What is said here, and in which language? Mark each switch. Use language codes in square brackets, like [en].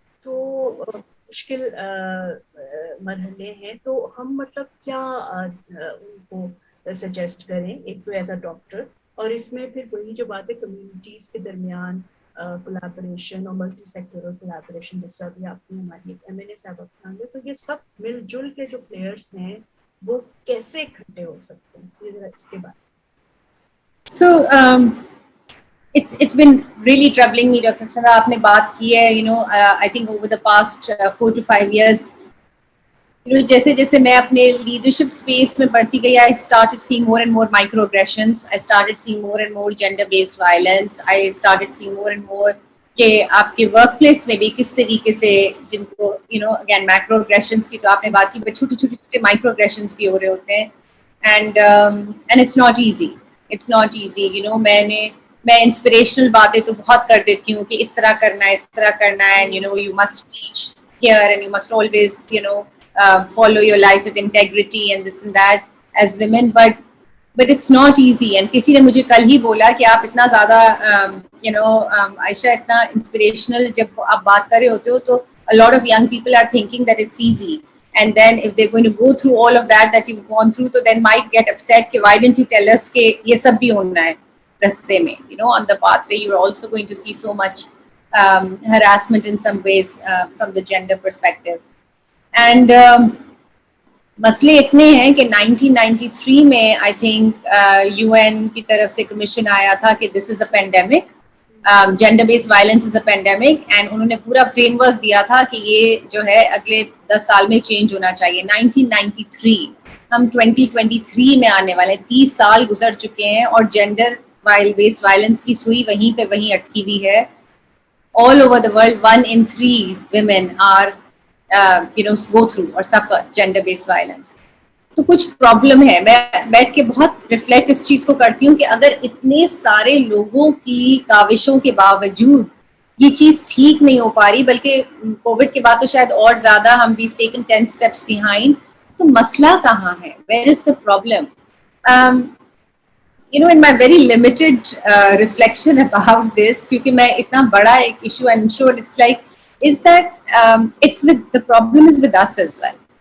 [ur] تو مشکل مرحلے ہیں, تو ہم مطلب کیا ان کو سجیسٹ کریں, ایک تو ایز اے ڈاکٹر, اور اس میں پھر وہی جو بات ہے کمیونٹیز کے درمیان کولیبریشن اور ملٹی سیکٹورل کولیبریشن, جس طرح بھی آپ نے ہماری ایک ایم این اے صاحب اپنا لے, تو یہ سب مل جل کے جو پلیئرس ہیں وہ کیسے اکٹھے ہو سکتے ہیں, یہ اس کے بعد. [en] So it's been really troubling me, Dr. Chandra. [ur] آپ نے بات کی ہے, [en] I think over the past 4 to 5 years, [ur] جیسے جیسے میں اپنے لیڈرشپ اسپیس میں بڑھتی گئی, [en] I started seeing more and more microaggressions. I started seeing more and more gender-based violence. I started seeing more and more [ur] کہ آپ کے ورک پلیس میں بھی کس طریقے سے جن کو اگین مائکرو اگریشنس کی تو آپ نے بات کی, بٹ چھوٹے چھوٹے چھوٹے مائکرو اگریشنس بھی ہو رہے ہوتے ہیں. [en] And it's not easy, it's not easy. [ur] میں انسپریشنل باتیں تو بہت کر دیتی ہوں کہ اس طرح کرنا ہے, [en] اس طرح کرنا ہے, you must reach here and you must always follow your life with integrity and this and that as women, but it's not easy. And [ur] کسی نے مجھے کل ہی بولا کہ آپ اتنا زیادہ عائشہ اتنا انسپریشنل جب آپ بات کر رہے ہوتے ہو [en] تو a lot of young people are thinking that it's easy, and then if they're going to go through all of that you've gone through, so then might get upset کہ why didn't you tell us کہ یہ سب بھی ہونا ہے رستے میں, on the pathway you're also going to see so much harassment in some ways from the gender perspective. [ur] And مسئلے اتنے ہیں کہ 1993 میں آئی تھنک یو این کی طرف سے کمیشن آیا تھا کہ [en] this is a pandemic, [ur] gender based violence is a pandemic, and انہوں نے پورا فریم ورک دیا تھا کہ یہ جو ہے اگلے 10 سال میں چینج ہونا چاہیے. 1993, ہم 2023 میں آنے والے ہیں, 30 سال گزر چکے ہیں اور جینڈر بیسڈ وائلنس کی سوئی وہیں پہ وہیں اٹکی ہوئی ہے. [en] All over the world 1 in 3 women are go through or suffer gender based violence. [ur] تو کچھ پرابلم ہے. میں بیٹھ کے بہت ریفلیکٹ اس چیز کو کرتی ہوں کہ اگر اتنے سارے لوگوں کی کاوشوں کے باوجود یہ چیز ٹھیک نہیں ہو پا رہی, بلکہ کووڈ کے بعد تو شاید اور زیادہ ہم [en] we've taken 10 steps behind, [ur] تو مسئلہ کہاں ہے, [en] where is the problem? In my very limited reflection about this, [ur] کیونکہ میں اتنا بڑا ایک [en] issue, I'm sure it's like, is that it's with the problem is with us as well.